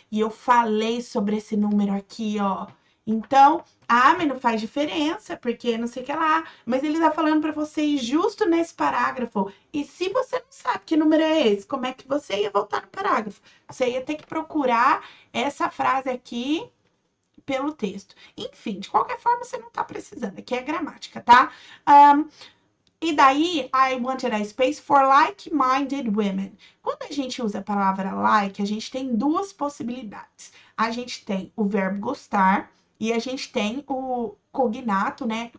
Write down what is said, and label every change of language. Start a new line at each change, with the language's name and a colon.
Portuguese: E eu falei sobre esse número aqui, ó. Então, mas não faz diferença, porque não sei o que lá. Mas ele tá falando para você ir justo nesse parágrafo. E se você não sabe que número é esse, como é que você ia voltar no parágrafo? Você ia ter que procurar essa frase aqui pelo texto. Enfim, de qualquer forma, você não tá precisando. Aqui é gramática, tá?
English: Um,
Portuguese: e daí,
English: I wanted a space for like-minded women.
Portuguese: Quando a gente usa a palavra like, a gente tem duas possibilidades. A gente tem o verbo gostar e a gente tem o cognato, né?